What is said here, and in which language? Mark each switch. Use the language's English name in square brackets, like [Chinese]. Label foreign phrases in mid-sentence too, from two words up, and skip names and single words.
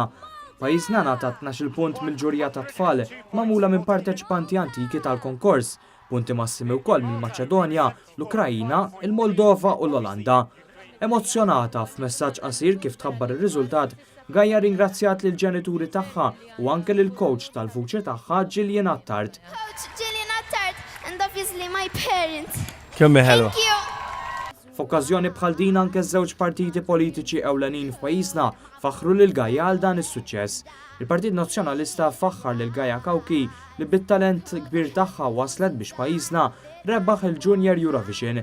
[Maltese] Pajjiżna ngħata 12 punt mill-ġurija ta' tfal magħmula minn parteċipanti antiki tal-konkors, punti massimi wkoll mill-Maċedonja, l-Ukrajina, il-Moldova u l-Olanda. Emozzjonata f'messaġġ qasir kif tħabbar ir-riżultat, Gaja ringrazzjat lill ġenituri tagħha u anke lill coach tal-vuċi tagħha Gillian Attard. [English] Gillian Attard and obviously my parents. [Maltese] Kemm ħelwa. F'okkażjoni bħal din anke żewġ partiti politiċi ewlenin f'pajjiżna faħru lil Gaja għal dan is-suċċess. Il-Partit Nazzjonalista faħħar lil Gaja Kawki li bit-talent kbir tagħha waslet biex pajjiżna rebbaħ il-Junior Eurovision.